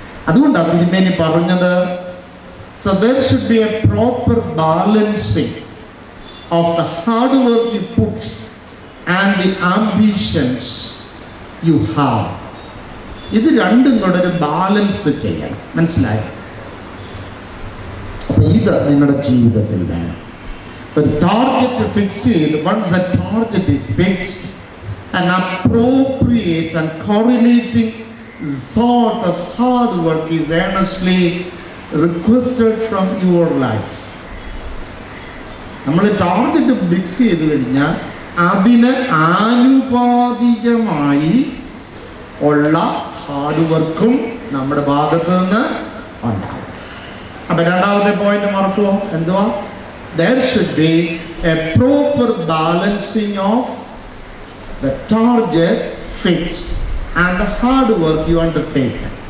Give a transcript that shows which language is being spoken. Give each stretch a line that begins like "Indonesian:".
Malayalam: അതുകൊണ്ടാണ് തിരുമേനി പറഞ്ഞത്,
English: so there should be a proper balancing of the hard work you put and the ambitions you have.
Malayalam: ഇത് രണ്ടും കൂടെ ഒരു ബാലൻസ് ചെയ്യണം. മനസ്സിലായോ? ഇത് നിങ്ങളുടെ ജീവിതത്തിൽ വേണം. ഒരു ടാർഗറ്റ് ഫിക്സ് ചെയ്ത്,
English: once a target is fixed, an appropriate and correlating sort of hard work is earnestly requested from your life.
Malayalam: നമ്മൾ ടാർഗറ്റ് ഫിക്സ് ചെയ്ത് കഴിഞ്ഞാൽ അതിന് ആനുപാതികമായി ഉള്ള ഹാർഡ് വർക്കും നമ്മുടെ ഭാഗത്ത് നിന്ന് ഉണ്ടാകും. അപ്പൊ രണ്ടാമത്തെ പോയിന്റ് മറക്കുമോ? എന്തുവാ?
English: There should be a proper balancing of the target fixed and the hard work you undertake.